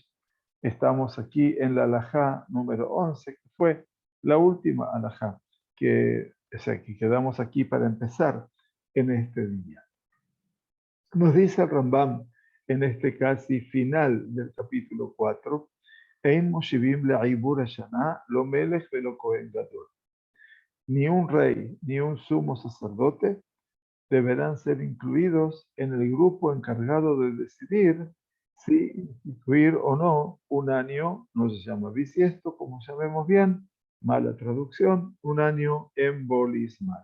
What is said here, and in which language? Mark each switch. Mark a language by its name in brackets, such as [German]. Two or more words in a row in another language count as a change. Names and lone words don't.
[Spanish] Estamos aquí en la alajá número 11, que fue la última alajá que quedamos aquí para empezar en este día. Nos dice el Rambam en este casi final del capítulo 4, [Hebrew] Ein moshivim le'ibur hashana lo melech velo kohen gadol. [Spanish] Ni un rey ni un sumo sacerdote deberán ser incluidos en el grupo encargado de decidir si instituir o no un año, no se llama bisiesto, como sabemos bien, mala traducción, un año embolismal.